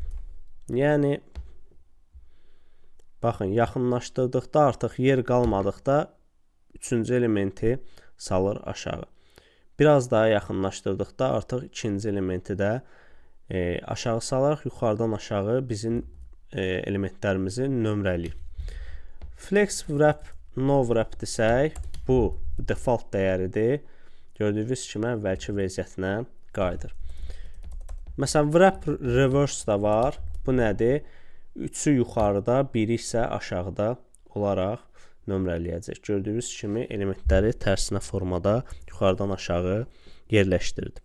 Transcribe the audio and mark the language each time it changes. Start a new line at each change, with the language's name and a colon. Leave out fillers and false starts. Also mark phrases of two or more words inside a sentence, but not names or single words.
Azerbaijani: Yəni, baxın, yaxınlaşdırdıqda artıq yer qalmadıqda üçüncü elementi salır aşağı. Biraz daha yaxınlaşdırdıqda artıq ikinci elementi də aşağı salaraq yuxarıdan aşağı bizim elementlərimizi nömrələyir.
English: Flex wrap, no wrap
Azerbaijani: desək, bu default dəyəridir. Gördüyünüz kimi əvvəlki vəziyyətinə qayıdır. Məsələn,
English: wrap reverse
Azerbaijani: da var. Bu nədir? 3-ü yuxarıda, 1-i isə aşağıda olaraq nömrələyəcək. Gördüyünüz kimi elementləri tərsinə formada yuxarıdan aşağı yerləşdirdi.